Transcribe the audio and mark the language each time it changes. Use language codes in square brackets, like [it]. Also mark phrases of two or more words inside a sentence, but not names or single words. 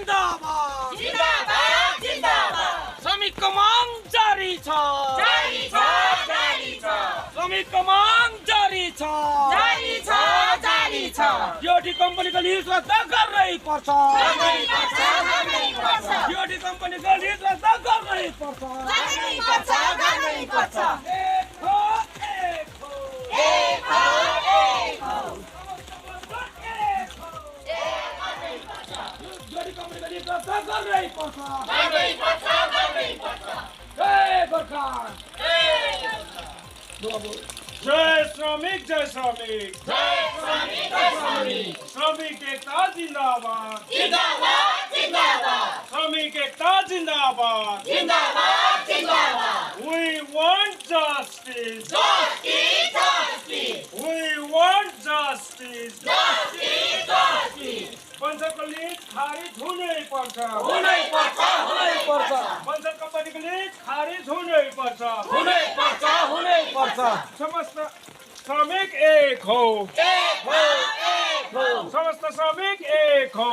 [ne] जिन्दाबाद जिन्दाबाद जिन्दाबाद श्रमिकको माग जारी छ जारी छ जारी छ श्रमिकको माग जारी छ जारी छ जारी छ ड्युटी कम्पनीको लिज रद्द गर्नै पर्छ गर्नै पर्छ गर्नै पर्छ ड्युटी कम्पनीको लिज रद्द गर्नै पर्छ गर्नै पर्छ गर्नै पर्छ एक हो ड्युटी कम्पनीको लिज रद्द गर्नै पर्छ गर्नै पर्छ गर्नै पर्छ जय गोर्खा जय श्रमिक जय श्रमिक जय श्रमिक जय श्रमिक श्रमिक एकता जिंदाबाद जिंदाबाद जिंदाबाद श्रमिक एकता जिंदाबाद जिंदाबाद जिंदाबाद [en] We want justice. Justice, justice, We want justice. justice, justice. [ne] पञ्चायतको लिज खारिज हुनै पर्छ हुनै पर्छ हुनै पर्छ पञ्चायत कम्पनीको लिज खारिज हुनै पर्छ हुनै पर्छ हुनै पर्छ समस्त श्रमिक एक हो एक हो एक हो समस्त श्रमिक एक हो